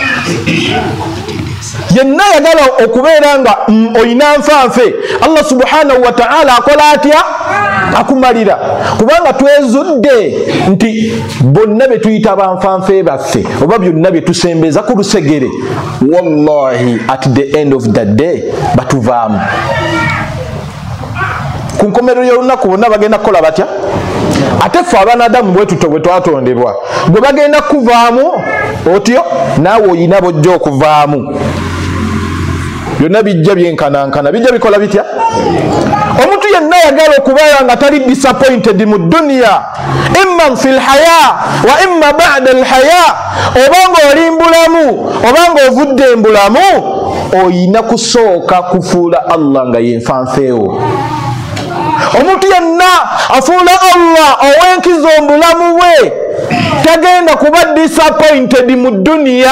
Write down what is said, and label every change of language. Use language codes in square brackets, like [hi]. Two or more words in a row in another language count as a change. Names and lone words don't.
[lg] Yenna ayagala okubeera nga oyina nfanfe [ar] الله سبحانه وتعالى [lg] akola atya akumalira kubanga twezudde nti bonna be tuyita banfanfe baffe oba byonna bye tusembeza ku lusegere wallahi [en] at the end of the day [lg] batuvaamu ku nkomerero y'olunaku bonna bagenda kukola batya ate ffe abaana Adamu bwe tutyo bwe twatondebwa bwe bagenda kuvaamu otyo naawe oyina bojja okuvaamu byonna bijja byenkanankana bijja bikola bitya. Omuntu yenna ayagala okubeera nga tali disappointed mu dunya [ar] إما في الحياة وإما بعد الحياة [lg] obanga oli mbulamu obanga ovudde mbulamu oyina kusooka kufuula Allah nga yenfanfeewo. Omuntu yenna afuula Allah owenkiza omulamu we tagenda kuba disappointed mu dunia.